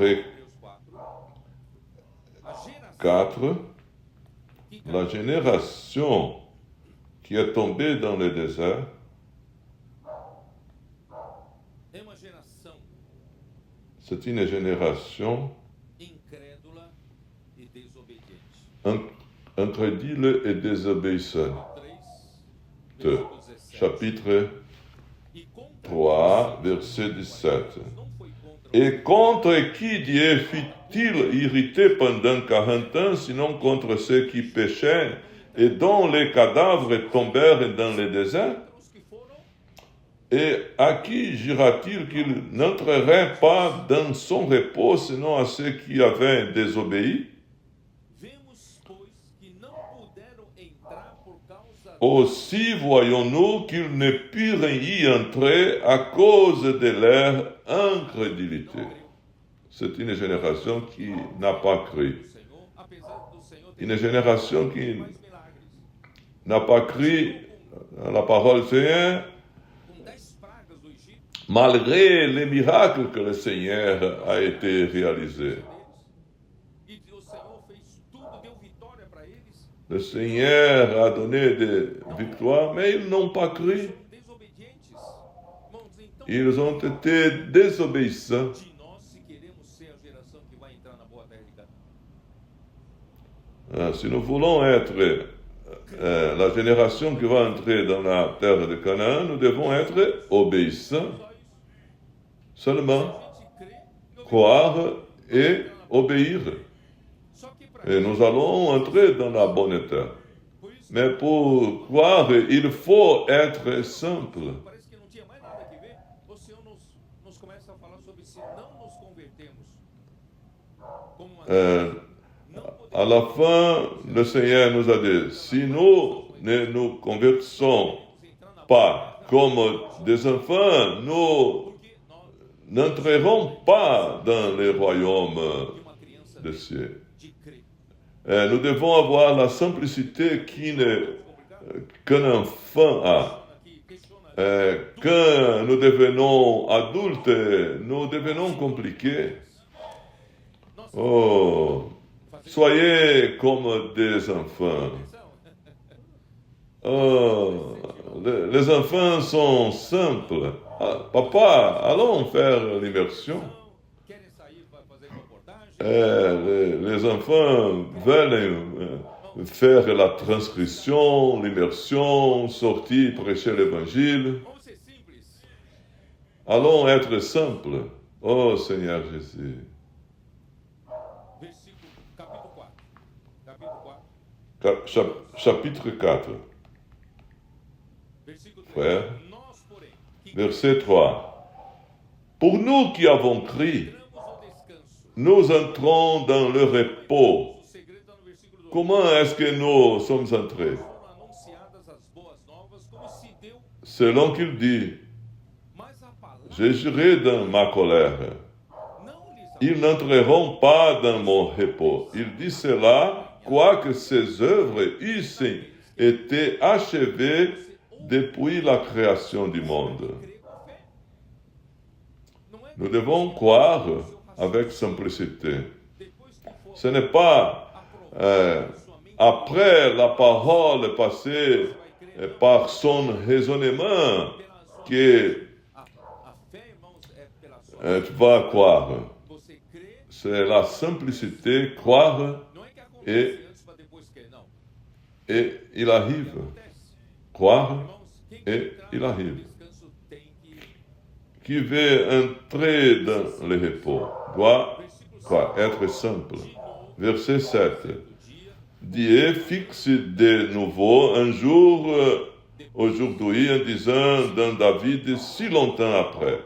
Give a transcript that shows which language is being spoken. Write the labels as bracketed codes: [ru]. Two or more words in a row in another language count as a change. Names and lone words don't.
[pt] Hebreus 4. A geração 4, que [fr] la génération qui est tombée dans le désert [pt] é uma geração [fr] c'est une génération [pt] incrédula e desobediente. [fr] incrédule et désobéissante. [pt] 3, versículo 17. [fr] Chapitre [pt] E contra [fr] 3, verset 17. [pt] não foi contra [fr] Et contre qui Dieu fut-il irrité pendant 40 ans, sinon contre ceux qui péchaient et dont les cadavres tombèrent dans le désert? [pt] os que foram [fr] Et à qui jura-t-il qu'il n'entrerait pas dans son repos, sinon à ceux qui avaient désobéi? [pt] vemos, pois, que não puderam entrar por causa [fr] Aussi voyons-nous qu'ils ne purent y entrer à cause de leur incrédulité. C'est une génération qui n'a pas cru. [pt] do Senhor, apesar do Senhor ter [fr] Une génération qui [pt] mais milagres. [fr] n'a pas cru à la parole du Seigneur, [pt] Com 10 pragas do Egito, [fr] malgré les miracles que le Seigneur a été réalisé. [pt] deles, e o Senhor fez tudo, deu vitória para eles, [fr] Le Seigneur a donné des victoires, mais ils n'ont pas cru. [pt] são desobedientes. Irmãos, então, [fr] Ils ont été désobéissants. [pt] de nós, se queremos ser a geração que vai entrar na boa terra de Canaã. [fr] Si nous voulons être la génération qui va entrer dans la terre de Canaan, nous devons être obéissants, [pt] Só isso. [fr] seulement [pt] A gente crê e [fr] croire et obéir. [pt] Só que para [fr] Et nous allons entrer dans la bonne terre. [pt] por isso, [fr] Mais pour croire, il faut être simple. [pt] parece que não tinha mais nada que ver. O Senhor nos começa a falar sobre se não nos convertermos como uma não [fr] À la fin, le Seigneur nous a dit, si nous ne nous convertissons [pt] podemos entrar na [fr] pas comme des enfants, nous [pt] porque nós [fr] n'entrerons pas dans le royaume [pt] que uma criança [fr] des cieux. [pt] de crer. [fr] Nous devons avoir la simplicité qu'un enfant a. [pt] Aqui questiona [fr] Quand nous devenons adultes, nous devenons compliqués. Oh, soyez comme des enfants. Oh, les enfants sont simples. Ah, papa, allons faire l'immersion. querem sair para fazer reportagem. Les enfants veulent faire la transcription, l'immersion, sortir, prêcher l'évangile. Vamos ser simples. Allons être simples. Oh Seigneur Jésus. [pt] Versículo, capítulo 4. Capítulo 4. [fr] Chapitre 4, [pt] Versículo 3. [fr] frère. [pt] Nós, porém, que [fr] Verset 3. Pour nous qui avons cru, [pt] entramos ao descanso. [fr] nous entrons dans le repos. [pt] O segredo está no versículo 2. [fr] Comment est-ce que nous sommes entrés? [pt] Foram anunciadas as boas novas como se deu, [fr] Selon qu'il dit, [pt] mas a palavra [fr] j'ai juré dans ma colère. [pt] não lhes [fr] Ils n'entreront pas dans mon repos. Il dit cela, quoique ses œuvres eussent été achevées depuis la création du monde. [pt] crê com fé. Não é [fr] Nous devons croire avec simplicité. [pt] depois que for [fr] Ce n'est pas [pt] aprovado sua mente, [fr] après la parole passée par son raisonnement que [pt] a fé, irmãos, é pela sua [fr] tu vas croire. [pt] Você crê, [fr] C'est la simplicité, croire, [pt] não é que acontece E- antes para depois crer, não. [fr] et il arrive. [pt] Acontece. [fr] Croire, [pt] Irmãos, quem e quer entrar [fr] il [pt] no [fr] arrive. [pt] descanso tem que [fr] Qui veut entrer dans le repos doit quoi, être simple. Verset 7. [pt] dia [fr] Dieu fixe de nouveau un jour aujourd'hui en disant dans David si longtemps après,